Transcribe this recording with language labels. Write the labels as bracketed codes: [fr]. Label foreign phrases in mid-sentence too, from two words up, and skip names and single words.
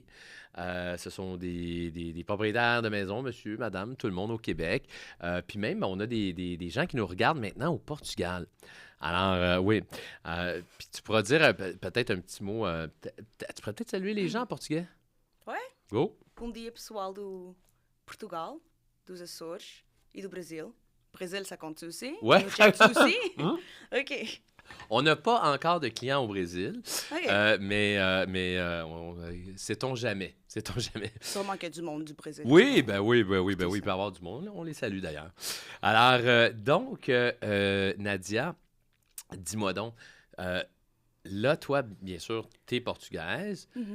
[fr] Ce sont des propriétaires de maisons, monsieur, madame, tout le monde au Québec. Puis même, on a des gens qui nous regardent maintenant au Portugal. Alors, oui. Puis tu pourras dire peut-être un petit mot. Tu pourrais peut-être saluer les gens en portugais? Ouais. Go! [pt] Bom dia, pessoal do Portugal, dos Açores e do Brasil. [fr] Brésil, ça compte aussi? Ouais. Tu nous checkes aussi? Hein? OK. On n'a pas encore de clients au Brésil, OK. sait-on jamais. Sait-on jamais. Sûrement qu'il y a du monde du Brésil. Oui, oui, il peut y avoir du monde. On les salue d'ailleurs. Alors, Nadia, dis-moi donc, là, toi, bien sûr, tu es portugaise.